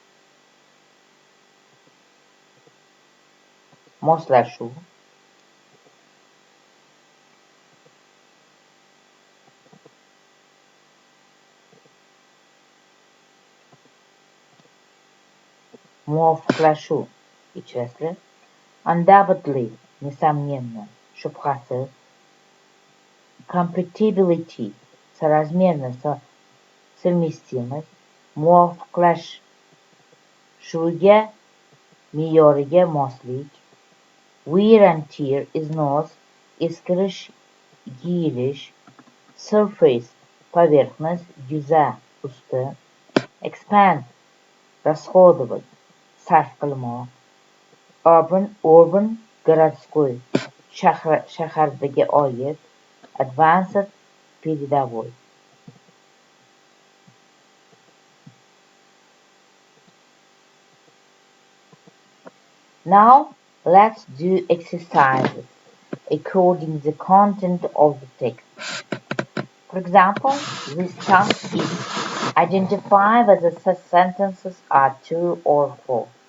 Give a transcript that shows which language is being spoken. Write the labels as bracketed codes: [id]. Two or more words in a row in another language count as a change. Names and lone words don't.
[uz] moslashuv, muvofiqlashuv, kechirasizlar, undoubtedly, [ru] несомненно, shubhasiz, compatibility, соразмерность, совместимость, [uz] muvofiqlashuvga, me'yoriga moslik, [en] wear and tear, [uz] iznos, eskirish, yeyilish, surface, поверхность, yuza, usti, expand, расходовать, sarf qilmoq, [en] urban, городской, [uz] shaharga oid, [en] advanced, передовой. Now let's do exercises according to the content of the text. For example, this task is identify whether such sentences are true or false.